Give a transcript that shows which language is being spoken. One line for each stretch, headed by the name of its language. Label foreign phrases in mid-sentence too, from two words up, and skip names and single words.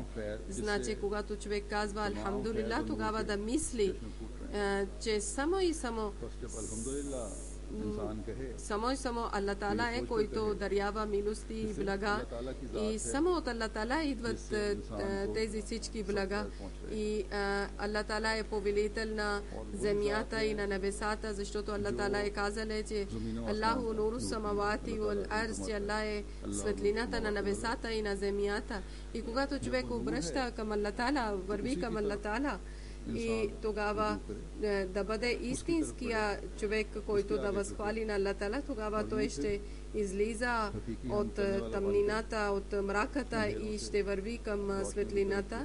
Bulgarian: Значи, когато човек казва Алхамдулилlah, тогава да мисли, че само и само Аллах Таала е, който дарява милости и блага, и само от Аллах Таала идват тези всички блага, и Аллах Таала е повелител на земята и на небесата, защото Аллах Таала е казал, че
Arabic: الله نور السماوات والأرض,
Bulgarian: че Аллах е светлината на небесата и на земята. И когато човек обръща към Аллах Таала, върви към Аллах Таала, и тогава да бъде истинския човек, който да възхвали на Аллах Таала, тогава той ще излиза от тъмнината, от мраката и ще върви към светлината.